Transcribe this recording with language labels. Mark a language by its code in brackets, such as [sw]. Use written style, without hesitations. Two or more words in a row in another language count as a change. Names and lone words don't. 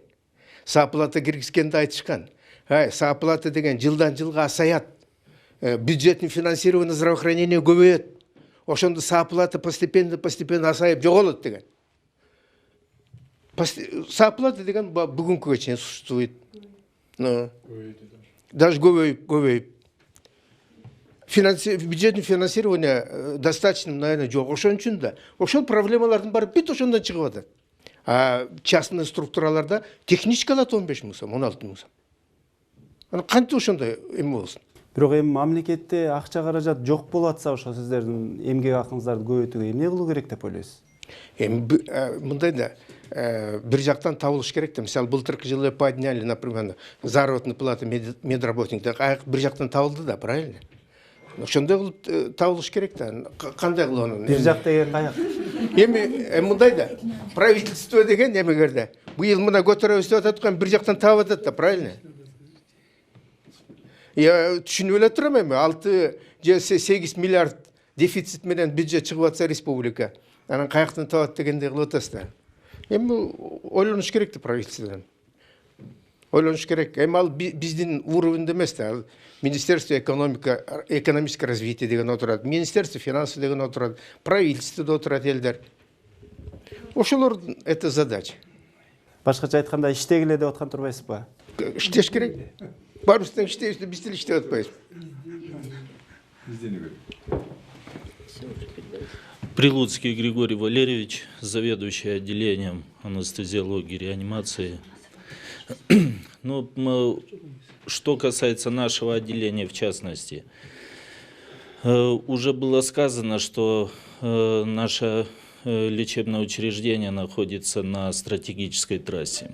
[ky] Сооплата киргизгенде айтышкан. Сооплата деген жылдан жылга асаят. [ru] Бюджетный финансирование здравоохранения көбөйөт. [ky] Ошондо сооплата постепенно асайып жоголот деген. Сооплата деген бүгүнкүгө чейин существует. Даже көбөйүп. [ru] Бюджетное финансирование достаточно, наверное, [ky] жок. Ошон үчүн да ошол проблемалардын баары бүт ошондон чыгып атат. А частный структураларда технический алат 15 000 сом, 16 000 сом. Аны кантип ошондой эме болсун? Бирок эми мамлекетте акча каражат жок болуп атса, ошо сиздердин эмгек акыңыздарды көбөйтүүгө эмне кылуу керек деп ойлойсуз? Эми мындай да бир жактан табылыш керек да. Мисалы, былтыркы жылы [ru] подняли, например, заработную плату медработников. [ky] Бир жактан табылды да, правильно? Ошондой кылып табылыш керек да. Кандай кылып аны? Бир жак деген каяк? Эми мындай да. Правительство деген эмегерде быйыл мына көтөрөбүз деп атат, бир жактан табып атат да, правильно? Я түшүнүп эле турам, эми 6 же 8 миллиард дефицит менен бюджет чыгып атса республика, анан каяктан табат дегендей кылып атасыз да. Эми ойлонуш керек да правительстводон. Ойлонуш керек. Эми ал биздин уровеньде эмес да. Ал Министерство экономическое развитие деген отурат, Министерство финансов деген отурат, правительстводо отурат элдер. [ru] Ошолор это задача. [ky] Башкача айтканда иштегиле деп аткан турбайсызбы? Иштеш керек. Баарыбыз тең иштейбиз, биз деле иштеп атпайбыз. [ru] Прилуцкий Григорий Валерьевич, заведующий отделением анестезиологии и реанимации. Ну, что касается нашего отделения в частности, уже было сказано, что наше лечебное учреждение находится на стратегической трассе.